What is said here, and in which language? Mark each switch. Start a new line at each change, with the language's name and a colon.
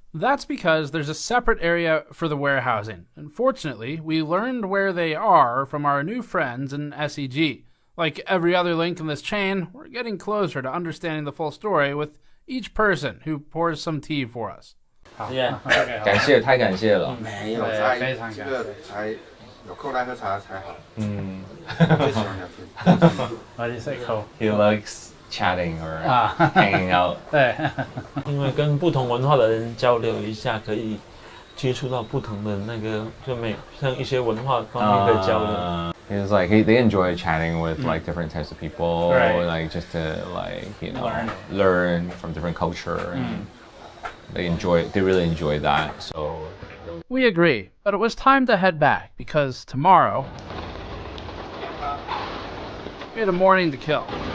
English: That's because there's a separate area for the warehousing. Unfortunately, we learned where they are from our new friends in SEG. Like every other link in this chain, we're getting closer to understanding the full story with each person who pours some tea for us. Yeah.
Chinese: 感谢，太感谢了。没有，非常感谢。这个才有空来喝茶才好。最喜欢聊天。
English: Why do you say cool? He likes chatting or hanging out.
Chinese: 对，因为跟不同文化的人交流一下，可以接触到不同的那个，像一些文化方面的交流。
English: He's like they enjoy chatting with like different types of people, like just to learn from different culture, and they really enjoy that. So we agree, but it was time to head back because tomorrow we had a morning to kill.